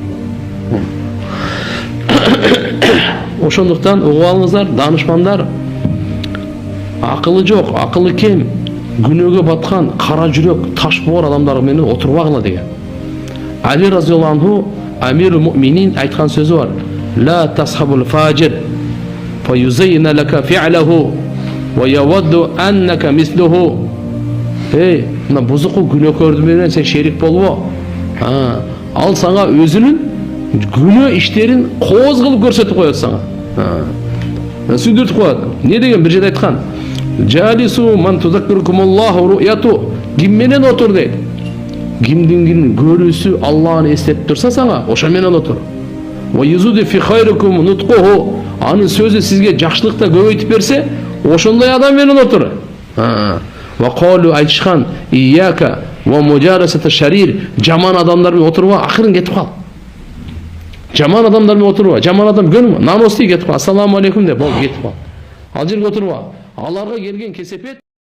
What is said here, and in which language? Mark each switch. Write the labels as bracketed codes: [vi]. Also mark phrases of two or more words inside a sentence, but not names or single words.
[ky] Ошондуктан угуп алыңыздар, данышмандар, акылы жок, акылы кем, күнөөгө баткан, кара жүрөк, таш боор адамдар менен отурбагыла деген. Али [ar] رضي الله عنه أمير المؤمنين [ky] айткан сөзү бар. [ar] لا تصحب الفاجر فيزين لك فعله ويود أنك مثله. [ky] Мына бузуку күнөөкөрдү менен сен шерик болбо. Ал сага өзүнүн күнөө иштерин кооз кылып көрсөтүп коет сага. Сүндүртүп коет. Не деген бир жерде айткан? [ar] جالسوا من تذكركم الله رؤيته. [ky] Ким менен отур дейт. Кимдин көрүүсү Аллахны эстетип турса сага, ошо менен отур. [ar] ويزيد في خيركم نطقه. [ky] Анын сөзү сизге жакшылыкта көбөйтүп берсе, ошондой адам менен отур. [ar] وقالوا [ky] айтышкан [ar] إياك ومجالسة الشرير. [ky] Жаман адамдар менен отурба, акырын кетип кал. Жаман адамдар менен отурба, жаман адам көрүнбө, намости кетип кал. [ar] السلام عليكم [ky] деп, бол кетип кал. Ал жерге отурба. Аларга келген кесепет